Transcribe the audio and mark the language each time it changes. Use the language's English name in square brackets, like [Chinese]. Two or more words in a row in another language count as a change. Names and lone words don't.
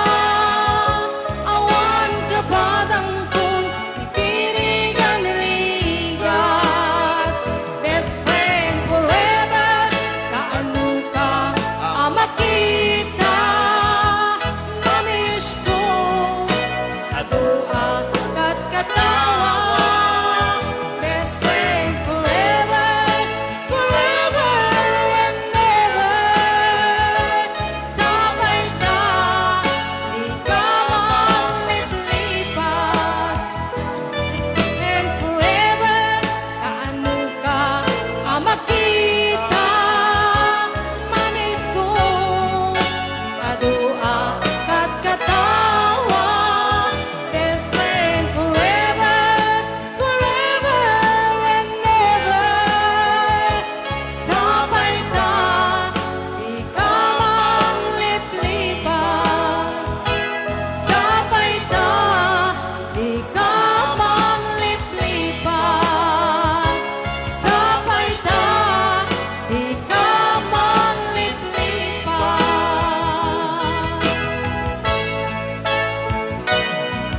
[Iloko] Awan kabadang kung itirigan-rigat. [English] Best friend forever, [Iloko] kaano ka makita. Namiss ko adu a katkatawa. [English] Best friend forever, forever and never. [Iloko] Sabay ka, di ka maglipat. [English] And forever, [Iloko] kaano ka makita. Manis ko, adu a katkatawa. [English] Best friend forever, forever and never. [Iloko] Sabay ka, di ka maglipat. Sabay ka, di ka maglipat. Sabay ka, di ka maglipat.